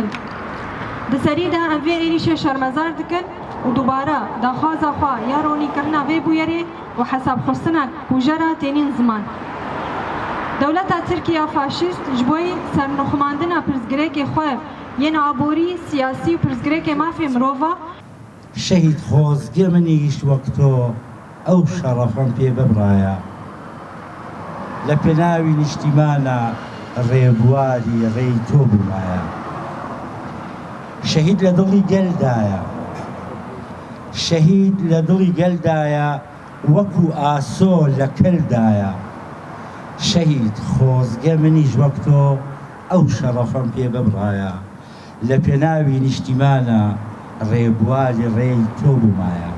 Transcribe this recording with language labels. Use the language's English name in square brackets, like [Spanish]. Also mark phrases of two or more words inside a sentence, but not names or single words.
[Kurdish] Di serî de em vê êrîşê şermezar dikin û dubara daxwaza xwe ya ronîkirina vê bûyerê û hesabxistina kûjera tênîn ziman. Dewleta Tirkiya faşîst ji bo sernixwandina pirsgirêkê xwe yên aborî, siyasî û pirsgirêkê mafê mirova [Central Kurdish] شهید خۆزگە منیش وەک تۆ ئەو شەڕەفەم پێ ببڕایە لە پێناوی نیشتیمانە ڕێبواری ڕێی تۆ بوومایە شەهید لە دڵی گەلدایە شەهید لە دڵی گەلدایە وەکو ئاسۆ لە کەلدایە شەهید خۆزگە منیش وەک تۆ ئەو شەڕەفەم پێ ببڕایە لە پێناوی نیشتیمانە ڕێبواری ڕێی تۆ بوومایە